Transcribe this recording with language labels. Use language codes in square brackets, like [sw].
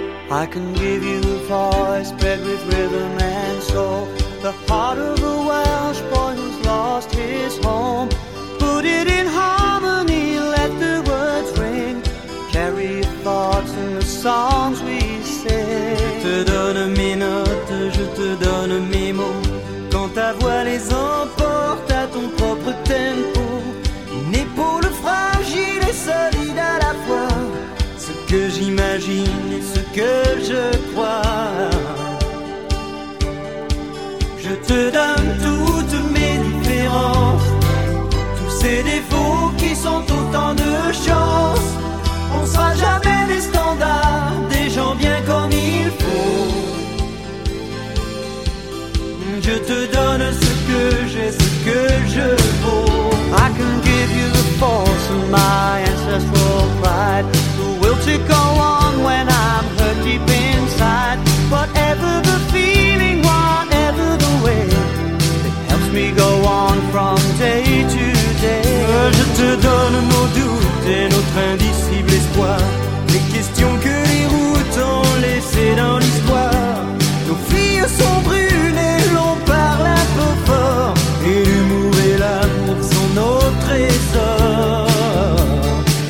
[en] I can give you a voice bred with rhythm and soul. The heart of a Welsh boy who's lost his home. Put it in harmony, let the words ring. Carry your thoughts in the songs we sing. [fr] Je te donne mes notes, je te donne mes mots. Quand ta voix les emporte à ton propre tempo. Une épaule fragile et solide à la fois. Ce que j'imagine et ce que je crois. Je te donne toutes mes différences. Des défauts qui sont autant de chance. On sera jamais des standards, des gens bien comme il faut. Je te donne ce que j'ai, ce que je vaux. [en] I can give you the force of my ancestral pride. The will to go on when I'm hurt deep inside. Whatever the feeling, whatever the way, it helps me go on from day to day. [fr] Je te donne nos doutes et notre indicible espoir. Les questions que les routes ont laissées dans l'histoire. Nos filles sont brunes et l'on parle un peu fort. Et l'humour et l'amour sont nos trésors.